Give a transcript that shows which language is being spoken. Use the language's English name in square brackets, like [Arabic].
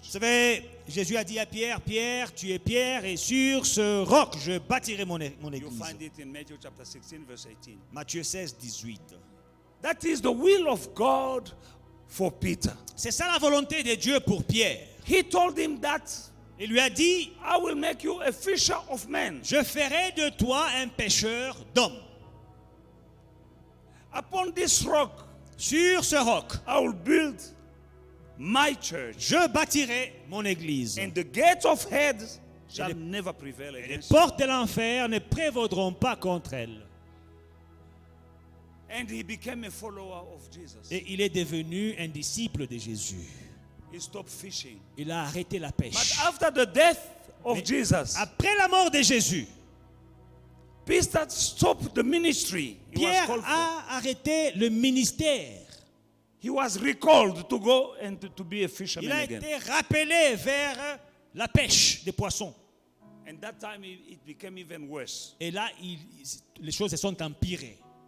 [French] Vous savez, Jésus a dit à Pierre, Pierre, tu es Pierre et sur ce roc, je bâtirai mon [English] You [French] église. [English] find it in Matthew chapter 16, verse 18. [French] Matthieu 16, 18. [English] That is the will of God for Peter. [French] C'est ça la volonté de Dieu pour Pierre. [English] He told him that [French] Il lui a dit, [English] I will make you a fisher of men. [French] je ferai de toi un pêcheur d'hommes. [English] Upon this rock [French] Sur ce roc, [English] I will build my church. [French] je bâtirai mon église. [English] And the gates of Hades shall [French] les- [English] never prevail [French] Les [English] against it. [French] portes de l'enfer ne prévaudront pas contre elle. [English] And he became a follower of Jesus. [French] Et il est devenu un disciple de Jésus. [English] He stopped fishing. [French] Il a arrêté la [English] But [French] pêche. [English] after the death of [French] Mais [English] Jesus, [French] Après la mort de Jésus, [English] Peter stopped the ministry he was [French] Pierre [English] called for. [French] a arrêté le ministère. [English] He was recalled to go and to be a [French] Il [English] fisherman [French] a [English] again. [French] été rappelé vers la pêche des poissons. [English] And that time it became even worse. [French] Et là, les choses se sont empirées.